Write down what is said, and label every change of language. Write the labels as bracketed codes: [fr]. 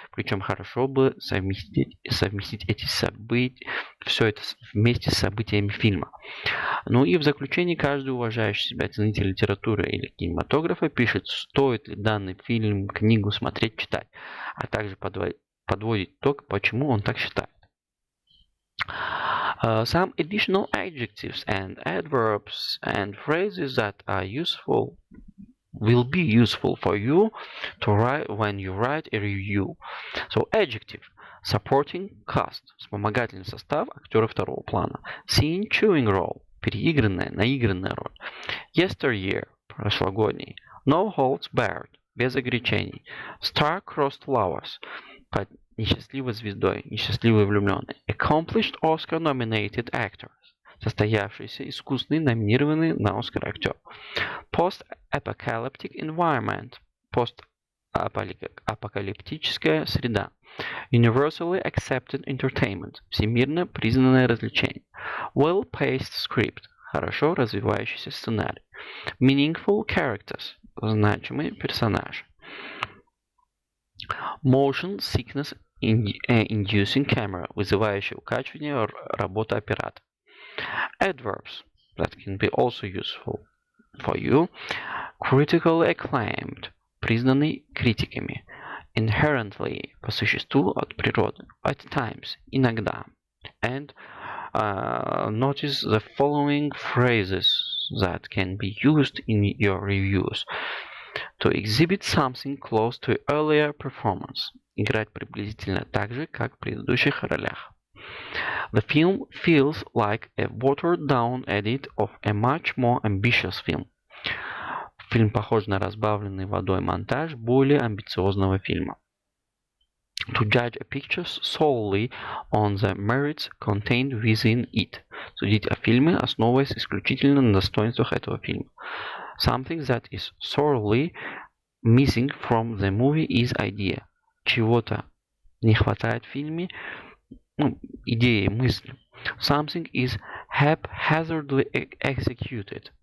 [ru] Причем хорошо бы совместить эти события, все это вместе с событиями фильма. Ну и в заключении каждый уважающий себя ценитель литературы или кинематографа пишет, стоит ли данный фильм, книгу смотреть, читать, а также подводит итог, почему он так считает. [en] Some additional adjectives and adverbs and phrases that are useful will be useful for you to write when you write a review. So adjective supporting cast, [ru] вспомогательный состав, актеры второго плана. [en] Scene chewing role, [ru] переигранная, наигранная роль. [en] Yesteryear, [ru] прошлогодний. [en] No holds barred, [ru] без ограничений. [en] Star-crossed lovers, [ru] под несчастливой звездой, несчастливые влюбленные. [en] Accomplished Oscar-nominated actors, [ru] состоявшийся, искусный, номинированный на Оскар актер. [en] Post-apocalyptic environment, [ru] постапокалиптическая среда. [en] Universally accepted entertainment, [ru] всемирно признанное развлечение. [en] Well-paced script, [ru] хорошо развивающийся сценарий. [en] Meaningful characters, [ru] значимый персонаж. [en] Motion sickness inducing camera, [ru] вызывающая укачивание работа оператора. [en] Adverbs that can be also useful for you. Critically acclaimed, [ru] признанный критиками. [en] Inherently, [ru] по существу, от природы. [en] At times, [ru] иногда. [en] And notice the following phrases that can be used in your reviews. To exhibit something close to earlier performance. [ru] Играть приблизительно так же, как в предыдущих ролях. [en] The film feels like a watered-down edit of a much more ambitious film. [ru] Фильм похож на разбавленный водой монтаж более амбициозного фильма. [en] To judge a picture solely on the merits contained within it. [ru] Судить о фильме, основываясь исключительно на достоинствах этого фильма. [en] Something that is sorely missing from the movie is idea. [ru] Чего-то не хватает в фильме, идеи, мысли. [en] Something is haphazardly executed.